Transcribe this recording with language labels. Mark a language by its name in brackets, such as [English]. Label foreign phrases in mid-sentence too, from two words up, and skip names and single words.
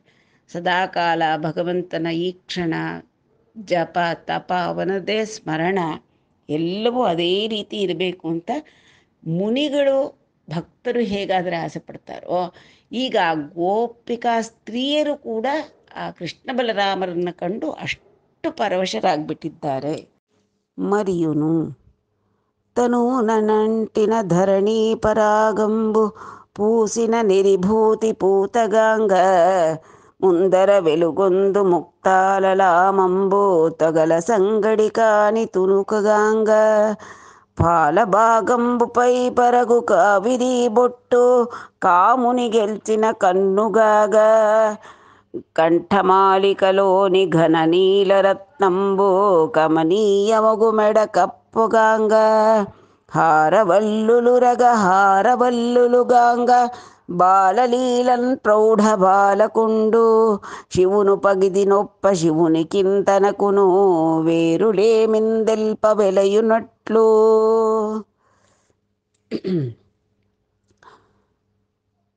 [Kannada] ಸದಾಕಾಲ ಭಗವಂತನ ಈ ಕ್ಷಣ ಜಪ ತಪ ಅವನದೇ ಸ್ಮರಣ ಎಲ್ಲವೂ ಅದೇ ರೀತಿ ಇರಬೇಕು ಅಂತ ಮುನಿಗಳು ಭಕ್ತರು ಹೇಗಾದರೆ ಆಸೆ ಪಡ್ತಾರೋ, ಈಗ ಗೋಪಿಕಾ ಸ್ತ್ರೀಯರು ಕೂಡ ಆ ಕೃಷ್ಣ ಬಲರಾಮರನ್ನು ಕಂಡು ಅಷ್ಟು ಪರವಶರಾಗ್ಬಿಟ್ಟಿದ್ದಾರೆ. [Telugu] మరియును తను నంటిన ధరణి పరాగంబు పూసిన నిరిభూతి పూతగాంగ ముందర వెలుగొందు ముక్తాలలామంబు తగల సంగడి కాని తునుకగాంగ పాలభాగంబుపై పరగు కావిరి బొట్టు కాముని గెల్చిన కన్నుగాగా కంఠమాలికలోని ఘన నీలరత్నంబు కమనీయమగు మెడ కప్పుగాంగ హారవల్లులుగాంగ బాలలీలన్ ప్రౌఢ బాలకుండు శివును పగిది నొప్ప శివుని కింతనకును వేరులేమిందెల్ప వెలయునట్లు.